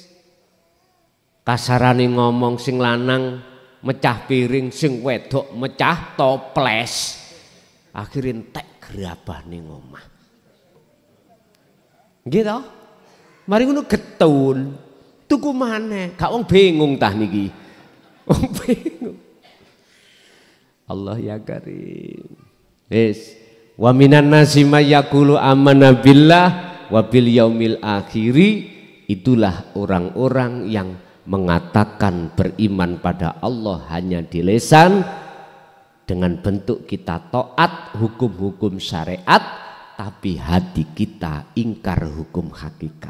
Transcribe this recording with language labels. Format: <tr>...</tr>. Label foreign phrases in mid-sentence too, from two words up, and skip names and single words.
<jv>Kasarane ngomong sing lanang mecah piring, sing wedok mecah toples. Akhirnya entek gerabah ning omah. Gitu. Mari ngono getun. Tuku maneh, gak wong bingung tah niki. Wong bingung.</jv> <ar>الله يا كريم. Yes. ومن الناس من يقول آمنا بالله وباليوم الآخر,</ar> <id>itulah orang-orang yang mengatakan beriman pada Allah hanya di lisan dengan bentuk kita taat hukum-hukum syariat, tapi hati kita ingkar hukum hakikat.</id>